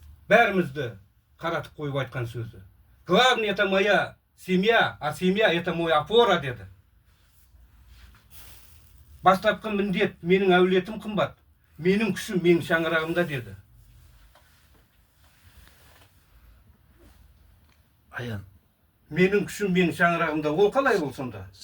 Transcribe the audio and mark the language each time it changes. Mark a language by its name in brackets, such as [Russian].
[Kazakh] Бәрімізді қаратып қойып айтқан сөзі. [Russian] Главное, это моя семья, а семья это мой опора, деді. [Kazakh] Бастапқы міндет, менің әулетім қымбат, менің күшім менің шаңырағымда деді. Аян. Менің күшім менің шаңырағымда. Ол қалай ол сонда?